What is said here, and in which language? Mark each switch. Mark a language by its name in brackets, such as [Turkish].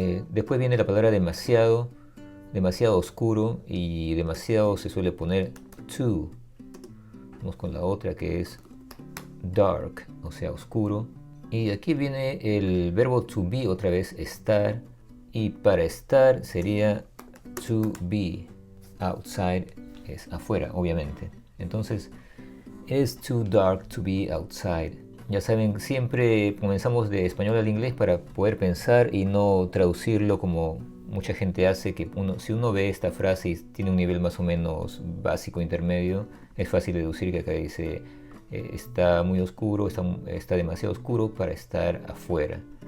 [Spanish] Después viene la palabra demasiado, demasiado oscuro, y demasiado se suele poner too. Vamos con la otra que es dark, o sea, oscuro. Y aquí viene el verbo to be, otra vez estar, y para estar sería to be. Outside es afuera, obviamente. Entonces, [English] it's too dark to be outside. [Spanish] Ya saben, siempre comenzamos de español al inglés para poder pensar y no traducirlo como mucha gente hace, que si uno ve esta frase y tiene un nivel más o menos básico, intermedio, es fácil deducir que acá dice está muy oscuro, está demasiado oscuro para estar afuera.